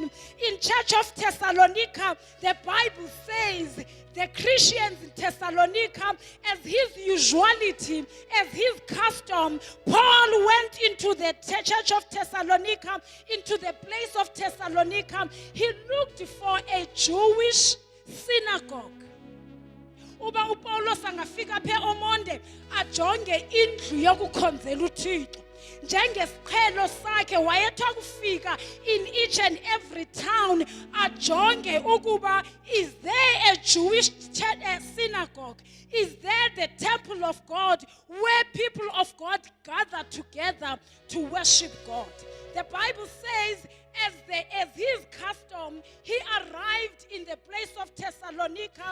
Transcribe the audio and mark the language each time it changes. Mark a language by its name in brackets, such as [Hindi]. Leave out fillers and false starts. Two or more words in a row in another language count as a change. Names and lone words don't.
[English] In church of Thessalonica, the Bible says the Christians in Thessalonica, as his usuality, as his custom, Paul went into the church of Thessalonica, into the place of Thessalonica. He looked for a Jewish synagogue. [Xhosa] Uba uPaulos angafika phe omonde ajonge indlu yokukhonzela uThixo. Njengesiqhelo sakhe wayetha kufika [English] in each and every town [Xhosa] ajonge ukuba, [English] is there a Jewish synagogue? Is there the temple of God where people of God gather together to worship God? The Bible says, as his custom, he arrived in the place of Thessalonica.